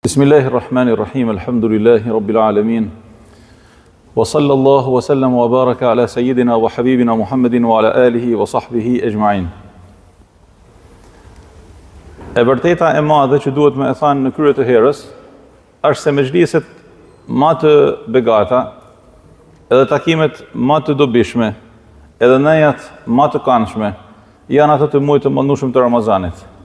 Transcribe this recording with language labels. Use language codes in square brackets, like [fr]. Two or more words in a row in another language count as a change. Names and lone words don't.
[ar] بسم الله الرحمن الرحيم الحمد لله رب العالمين وصلى الله وسلم وبارك على سيدنا وحبيبنا محمد وعلى آله وصحبه أجمعين. [sq] E vërteta e madhe që duhet me e thanë në krye të herës, është se mexhliset ma të begata, edhe takimet ma të dobishme, edhe nejat ma të këndshme, janë ato të muajit të mëndueshëm të Ramazanit.